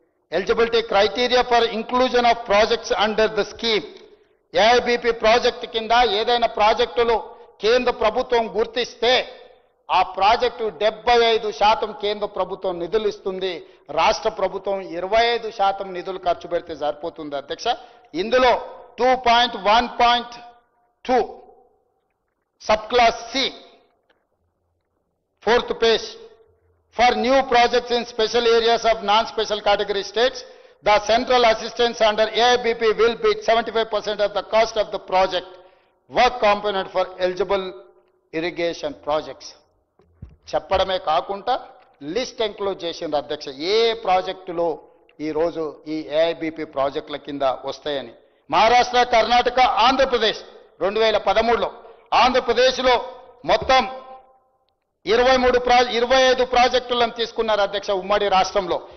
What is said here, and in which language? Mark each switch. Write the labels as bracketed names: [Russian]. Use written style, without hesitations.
[English] Eligibility criteria for inclusion of projects under the scheme. [Telugu] AIBP project కింద ఏదైనా ప్రాజెక్టులు కేంద్ర ప్రభుత్వం గుర్తిస్తే ఆ ప్రాజెక్టు 75% కేంద్ర ప్రభుత్వం నిధులు ఇస్తుంది, రాష్ట్ర ప్రభుత్వం 25% నిధులు ఖర్చు పెడితే సరిపోతుంది అధ్యక్ష. [English] ఇందులో 2.1.2 sub class C 4th పేజ్ for new projects in special areas of non-special category states, the central assistance under AIBP will be 75% of the cost of the project work component for eligible irrigation projects. [Telugu] చెప్పడమే కాకుండా list enclose చేసింది అధ్యక్ష ఏ ప్రాజెక్టులో ఈ రోజు ఈ AIBP ప్రాజెక్టుల కింద వస్తాయని. మహారాష్ట్ర, కర్ణాటక, ఆంధ్రప్రదేశ్ 2013లో ఆంధ్రప్రదేశ్లో మొత్తం 25 ప్రాజెక్టులను తీసుకున్నారు అధ్యక్ష ఉమ్మడి రాష్ట్రంలో.